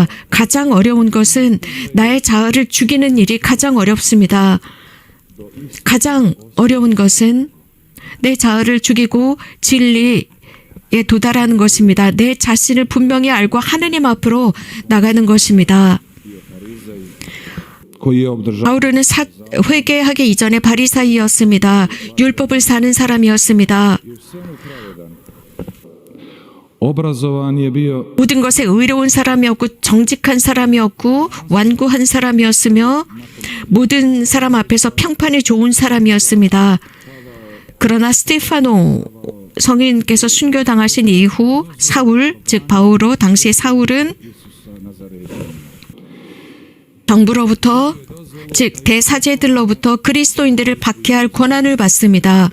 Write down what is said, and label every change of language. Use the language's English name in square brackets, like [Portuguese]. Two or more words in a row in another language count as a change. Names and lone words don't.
[Korean] 가장 어려운 것은 나의 자아를 죽이는 일이 가장 어렵습니다. 가장 어려운 것은 내 자아를 죽이고 진리에 도달하는 것입니다. 내 자신을 분명히 알고 하느님 앞으로 나가는 것입니다. [Croatian] Koji je obdržao [Korean] 바울은 회개하기 이전에 바리사이였습니다. 율법을 사는 사람이었습니다. [Croatian] obrazovan je bio [Korean] 모든 것에 의로운 사람이었고 정직한 사람이었고 완고한 사람이었으며 모든 사람 앞에서 평판이 좋은 사람이었습니다. 그러나 스테파노 성인께서 순교당하신 이후 사울, 즉 바오로, 당시 사울은 정부로부터, 즉 대사제들로부터 그리스도인들을 박해할 권한을 받습니다.